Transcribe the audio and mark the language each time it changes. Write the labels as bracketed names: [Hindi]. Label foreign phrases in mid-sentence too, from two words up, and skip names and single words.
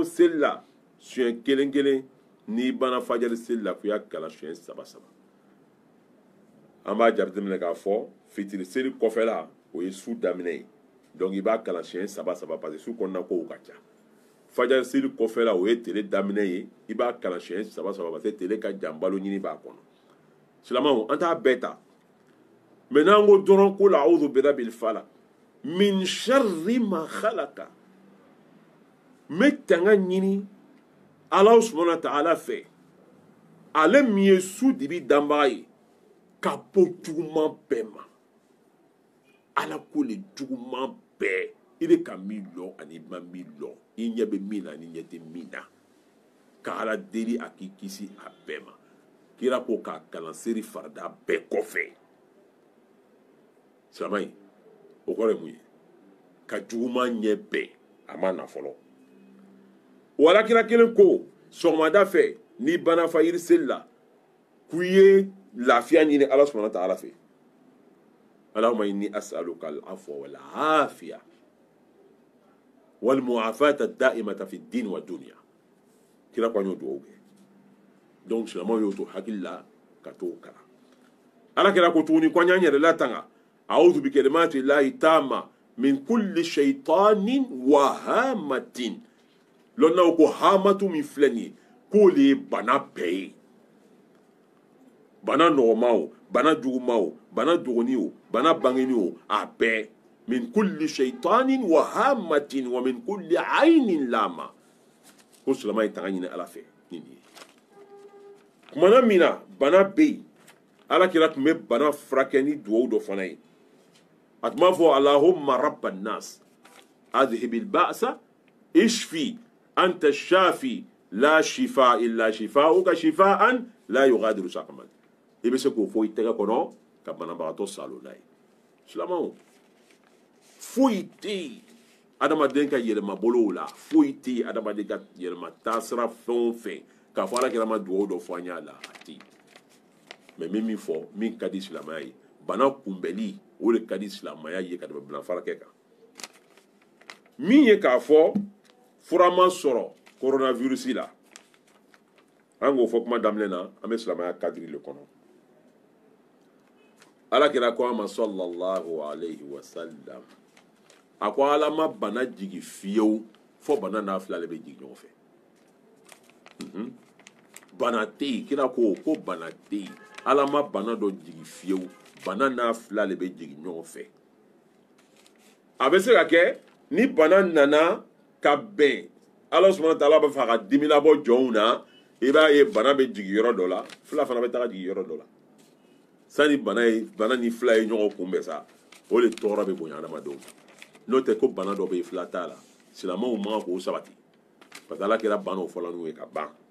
[Bambara] seli la siɲɛ kelen kelen ni banna fajari seli la k'u y'a kalan siɲɛ saba saba an b'a jateminɛ k'a fɔ fitiri seli kɔfɛla o ye su daminɛ ye donc i b'a kalan siɲɛ saba saba [French] parce que [Bambara] su kɔnɔna kow ka ca fajari seli kɔfɛla o ye tile daminɛ ye i b'a kalan siɲɛ saba saba [French] parce que [Bambara] tile ka jan balo ɲini b'a kɔnɔ silamɛw an t'a bɛɛ ta mɛ n'an ko dɔrɔn ko la [Arabic] أعوذ برب الفلق من شر ما خلق [Bambara] n bɛ tanga ɲini Ala [Arabic] سبحانه وتعالى [Bambara] fɛ ale min ye su dibi danbaga ye ka bɔ juguman bɛɛ ma ala ko le juguman bɛɛ i bɛ ka min lɔ ani i ma min lɔ i ɲɛ bɛ min na ani ɲɛ tɛ min na ka ala deli a k'i kisi a bɛɛ ma kira ko k'a kalan seri farida bɛɛ kɔfɛ silamɛ in o kɔrɔ ye mun ye ka juguman ɲɛ bɛɛ a ma na fɔlɔ wala kira kelen ko sɔgɔmada fɛ n'i banna fajiri seli la k'u ye lafiya ɲini ala [Arabic] سبحانه وتعالى [Bambara] fɛ [Arabic] اللهم إني أسألك العفو والعافية والمعافاة الدائمة في الدين والدنيا [Bambara] kira ko an y'o dugawu kɛ donc silamɛw y'o to hakili la ka t'o kalan ala kira ko tuguni ko an y'an yɛrɛ latanga [Arabic] أعوذ بكلمات الله التامة من كل شيطان وهامة [Bambara] lɔnnaw ko hamatu min filɛ nin ye k'o le ye bana bɛɛ ye bana nɔgɔma o bana juguma o bana dogoni o bana bangeni o a bɛɛ [Arabic] من كل شيطان وهامة ومن كل عين لامة [Bambara] ko silamɛ ye tanga ɲini ala fɛ ni nin ye kumana min na bana bɛ yen ala kira tun bɛ bana furakɛ ni dugawu dɔ fana ye a tun b'a fɔ [Arabic] اللهم رب الناس أذهب البأس اشف أنت الشافي لا شفاء إلا شفاؤك شفاء لا يغادر سقما [Bambara] i bɛ se k'o fɔ i tɛgɛ kɔnɔ ka banabagatɔ salo n'a ye silamɛw foyi tɛ yen adamaden ka yɛlɛma bolow la foyi tɛ yen adamaden ka yɛlɛma taasira fɛn o fɛn k'a fɔ ala kɛra ma dugawu dɔ fɔ an y'a la a tɛ yen mɛ min fɔ min ka di silamɛya ye bana kunbɛnli o de ka di silamɛya ye ka tɛmɛ bilanfarakɛ kan min ye k'a fɔ fura ma sɔrɔ coronavirus la an k'o fɔ kuma daminɛ na an bɛ silamɛya kadiri le kɔnɔ ala kira ko a ma [Arabic] صلى الله عليه وسلم [Bambara] a ko ala ma bana jigi fiyewu fo bana n'a fila de bɛ jigin ɲɔgɔn fɛ bana tɛ yen kira ko bana tɛ yen ala ma bana dɔ jigi fiyewu bana n'a fila de bɛ jigin ɲɔgɔn fɛ a bɛ se ka kɛ ni bana nana ka bɛn ala [Arabic] سبحانه وتعالى [Bambara] b'a fɛ a ka dimi labɔ jɔnw na i b'a ye bana bɛ jigin yɔrɔ dɔ la fila fana bɛ taga jigin yɔrɔ dɔ la sani bana ni fila ye ɲɔgɔn kunbɛn sa o de tɔɔrɔ bɛ bonya adamadenw ma n'o tɛ ko bana dɔ bɛ yen fila t'a la silamɛw man kan k'o sabati [French] parce que [Bambara] ala kɛra banaw fɔlɔ n'u ye ka ban